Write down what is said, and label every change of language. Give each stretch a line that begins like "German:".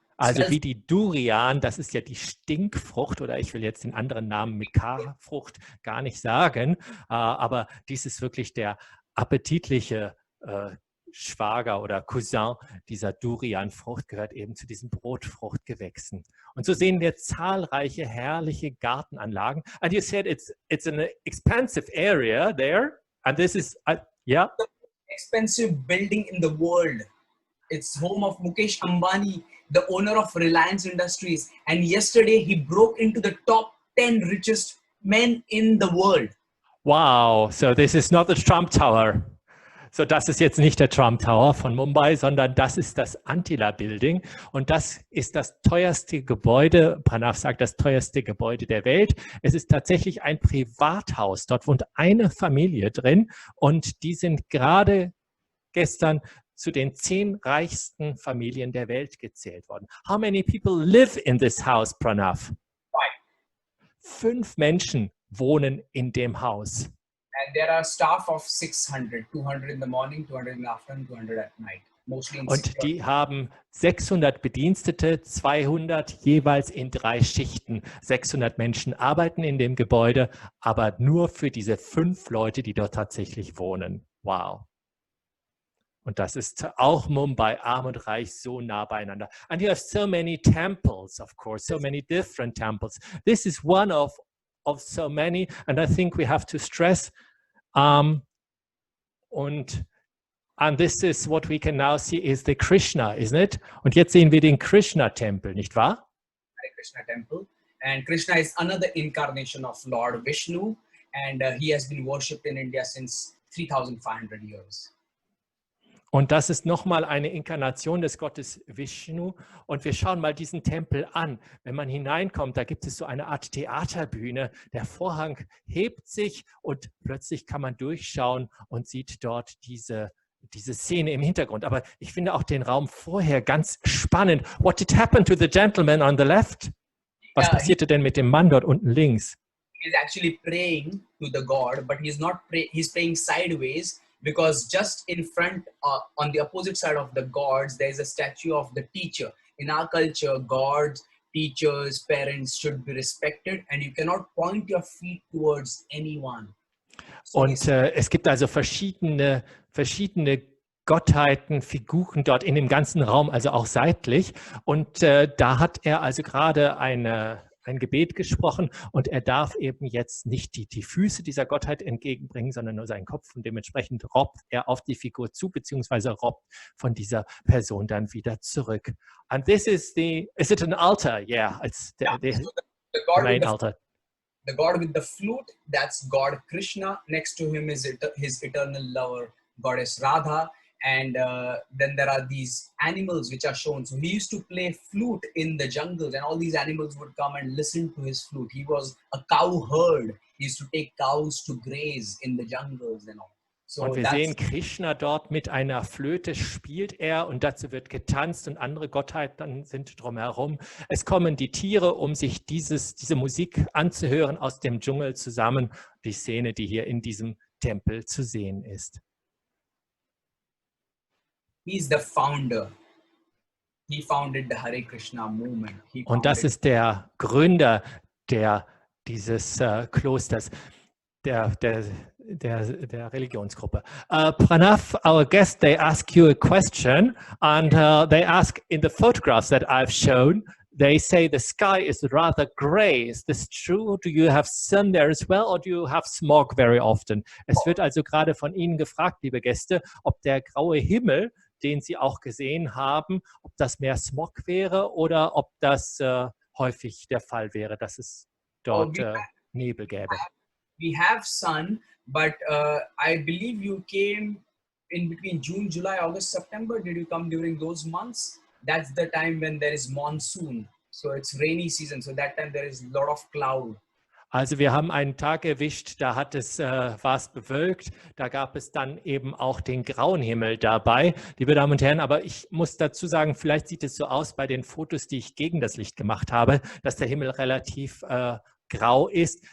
German: Also wie die Durian, das ist ja die Stinkfrucht, oder ich will jetzt den anderen Namen mit K-Frucht gar nicht sagen, aber dies ist wirklich der appetitliche Schwager oder Cousin dieser Durianfrucht, gehört eben zu diesen Brotfruchtgewächsen. Und so sehen wir zahlreiche herrliche Gartenanlagen.
English: And you said it's an expansive area there, and this is, yeah? The expensive building in the world. It's home of Mukesh Ambani, the owner of Reliance Industries. And yesterday he broke into the top 10 richest men in the world. Wow, so this is not the Trump Tower.
German: So das ist jetzt nicht der Trump Tower von Mumbai, sondern das ist das Antila Building. Und das ist das teuerste Gebäude, Pranav sagt, das teuerste Gebäude der Welt. Es ist tatsächlich ein Privathaus. Dort wohnt eine Familie drin und die sind gerade gestern zu den 10 reichsten Familien der Welt gezählt worden.
English: How many people live in this house, Pranav?
German: 5 Menschen wohnen in dem Haus.
English: And there are staff of 600, 200 in the morning, 200 in the afternoon, 200 at night. Mostly in
German: Und die haben 600 Bedienstete, 200 jeweils in 3 Schichten. 600 Menschen arbeiten in dem Gebäude, aber nur für diese 5 Leute, die dort tatsächlich wohnen. Wow. Und das ist auch Mumbai, arm und reich, so nah beieinander.
English: And you have so many temples, of course, so many different temples. This is one of so many, and I think we have to stress. And this is what we can now see is the Krishna, isn't it?
German: Und jetzt sehen wir den Krishna-Tempel, nicht wahr? Krishna Temple.
English: And Krishna is another incarnation of Lord Vishnu, and he has been worshipped in India since 3,500 years.
German: Und das ist nochmal eine Inkarnation des Gottes Vishnu. Und wir schauen mal diesen Tempel an. Wenn man hineinkommt, da gibt es so eine Art Theaterbühne. Der Vorhang hebt sich und plötzlich kann man durchschauen und sieht dort diese diese Szene im Hintergrund. Aber ich finde auch den Raum vorher ganz spannend.
English: What did happen to the gentleman on the left?
German: Was passierte denn mit dem Mann dort unten links?
English: He's actually praying to the God, but he's not he's praying sideways, because just in front, on the opposite side of the gods, there is a statue of the teacher. In our culture, gods, teachers, parents should be respected, and you cannot point your feet towards anyone. So
German: Und es gibt also verschiedene Gottheiten, Figuren dort in dem ganzen Raum, also auch seitlich. Und da hat er also gerade ein Gebet gesprochen und er darf eben jetzt nicht die Füße dieser Gottheit entgegenbringen, sondern nur seinen Kopf, und dementsprechend robbt er auf die Figur zu, beziehungsweise robbt von dieser Person dann wieder zurück.
English: And this is is it an altar? Yeah, it's the God main altar. The God with the flute, that's God Krishna. Next to him is his eternal lover, Goddess Radha. And then there are these animals which are shown. So he used to play flute in the jungles, and all these animals would come and listen to his flute. He was a cow herd. He used to take cows to graze in the jungles and all. So
German: und wir sehen Krishna dort mit einer Flöte spielt er, und dazu wird getanzt und andere Gottheiten sind drumherum. Es kommen die Tiere, um sich diese Musik anzuhören aus dem Dschungel zusammen. Die Szene, die hier in diesem Tempel zu sehen ist.
English: He's the founder. He founded the Hare Krishna movement.
German: Und das ist der Gründer dieses Klosters, der Religionsgruppe.
English: Pranav, our guest, they ask you a question, and they ask, in the photographs that I've shown, they say the sky is rather gray. Is this true? Do you have sun there as well, or do you have smog very often?
German: Es wird also gerade von Ihnen gefragt, liebe Gäste, ob der graue Himmel, den Sie auch gesehen haben, ob das mehr Smog wäre oder ob das häufig der Fall wäre, dass es dort Nebel gäbe.
English: We have sun, but I believe you came in between June, July, August, September. Did you come during those months? That's the time when there is monsoon. So it's rainy season. So that time there is a lot of cloud.
German: Also wir haben einen Tag erwischt, da war es bewölkt, da gab es dann eben auch den grauen Himmel dabei, liebe Damen und Herren, aber ich muss dazu sagen, vielleicht sieht es so aus bei den Fotos, die ich gegen das Licht gemacht habe, dass der Himmel relativ grau ist.